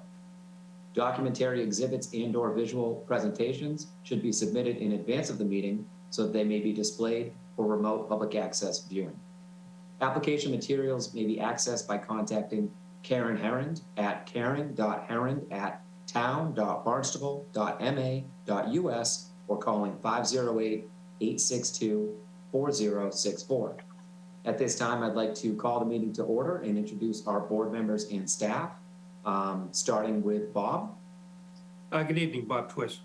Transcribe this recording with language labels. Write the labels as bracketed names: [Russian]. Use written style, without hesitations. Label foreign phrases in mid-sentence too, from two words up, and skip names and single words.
[English] Documentary exhibits and/or visual presentations should be submitted in advance of the meeting so that they may be displayed for remote public access viewing. Application materials may be accessed by contacting Karen Herrand at karen.herrand@town.barnstable.ma.us or calling 508-862-4064. At this time, I'd like to call the meeting to order and introduce our board members and staff, starting with Bob. Good evening, Bob Twist.